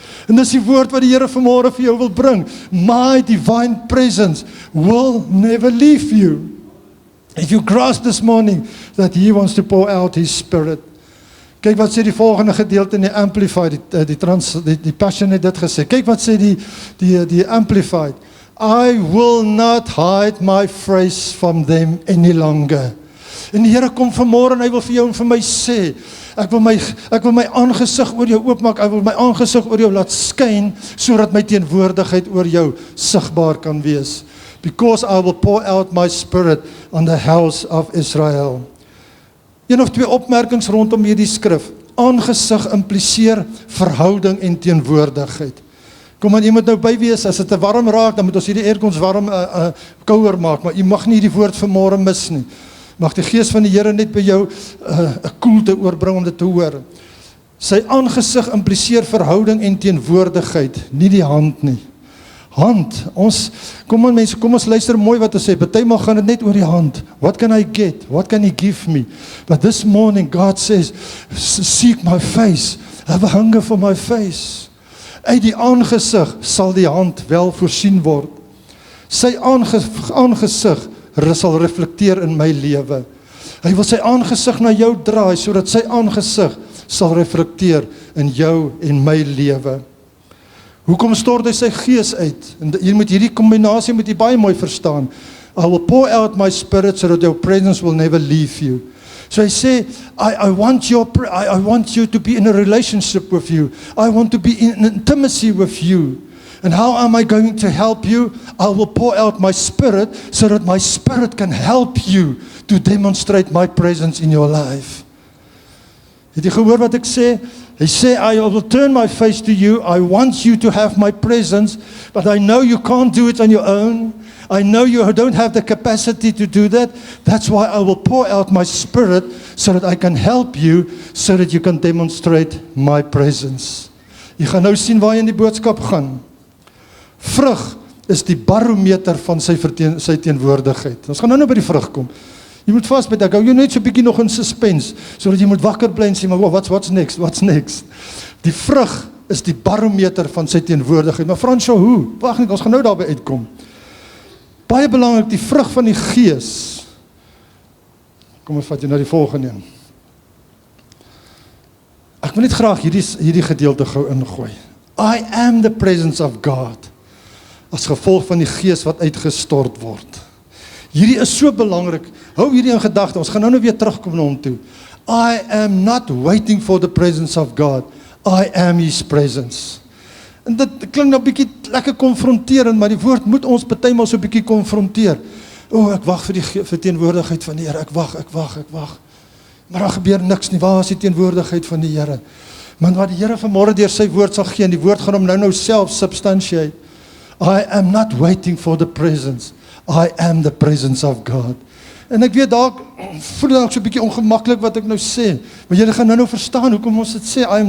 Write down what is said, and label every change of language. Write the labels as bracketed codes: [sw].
[af] En dis die woord wat die Here vanmôre vir jou wil bring. [en] My divine presence will never leave you. If you grasp this morning that He wants to pour out His Spirit. [af] Kyk wat sê die volgende gedeelte in die Amplified, die Passion het dit gesê. Kyk wat sê die Amplified. [en] I will not hide my face from them any longer. [af] En die Here kom vanmôre en hy wil vir jou en vir my sê, ek wil my aangesig oor jou oopmaak, ek wil my aangesig oor jou laat skyn, sodat my teenwoordigheid oor jou sigbaar kan wees. [en] Because I will pour out my spirit on the house of Israel. [af] Een of twee opmerkings rondom hierdie skrif. Aangesig impliseer verhouding en teenwoordigheid. Kom aan, jy moet nou by wees, as dit te warm raak, dan moet ons hierdie aircons warm kouer maak, maar jy mag nie die woord vanmôre mis nie. Mag die gees van die Here net by jou 'n koelte oorbring om dit te hoor. Sy aangesig impliseer verhouding en teenwoordigheid, nie die hand nie. Hand, kom aan mense, kom ons luister mooi wat hy sê, partymal gaan dit net oor die hand. [en] What can I get? What can He give me? But this morning God says, seek my face, have a hunger for my face. [af] Uit die aangesig sal die hand wel voorsien word. Sy aangesig sal reflekteer in my lewe. Hy wil sy aangesig na jou draai, sodat sy aangesig sal reflekteer in jou en my lewe. Hoekom stort hy sy gees uit? En jy moet hierdie kombinasie moet jy baie mooi verstaan. [en] I will pour out my spirit so that your presence will never leave you. [af] So hy sê, [en] I want you to be in a relationship with you. I want to be in intimacy with you. And how am I going to help you? I will pour out my spirit so that my spirit can help you to demonstrate my presence in your life. [af] Het jy gehoor wat ek sê? Hy sê, [en] I will turn my face to you. I want you to have my presence, but I know you can't do it on your own. I know you don't have the capacity to do that. That's why I will pour out my spirit so that I can help you, so that you can demonstrate my presence. [af] Jy gaan nou sien waar jy in die boodskap gaan. Vrug is die barometer van sy teenwoordigheid. Ons gaan nou by die vrug kom. Jy moet vasbyt, ek hou jou net so 'n bietjie nog in suspense, sodat jy moet wakker bly en sê, maar [en] what's next? [af] Die vrug is die barometer van sy teenwoordigheid. Maar Fransjo, hoe? Wag net, ons gaan nou daarby uitkom. Baie belangrik, die vrug van die gees. Kom ons vat jy na die volgende een. Ek wil net graag hierdie gedeelte gou ingooi. [en] I am the presence of God. [af] As gevolg van die gees wat uitgestort word. Hierdie is so belangrik. Hou hierdie in gedagte. Ons gaan nou weer terugkom na hom toe. [en] I am not waiting for the presence of God. I am His presence. [af] En dit klink nou 'n bietjie lekker konfronterend, maar die woord moet ons partymal so 'n bietjie konfronteer. Ek wag vir die teenwoordigheid van die Here. Ek wag. Maar daar gebeur niks nie. Waar is die teenwoordigheid van die Here? Want wat die Here vanmôre deur sy woord sal gee, en die woord gaan hom nou self substantiate. [en] I am not waiting for the presence. I am the presence of God. [af] En ek weet dalk voel dalk so 'n bietjie ongemaklik wat ek nou sê, maar julle gaan nou verstaan hoekom ons dit sê.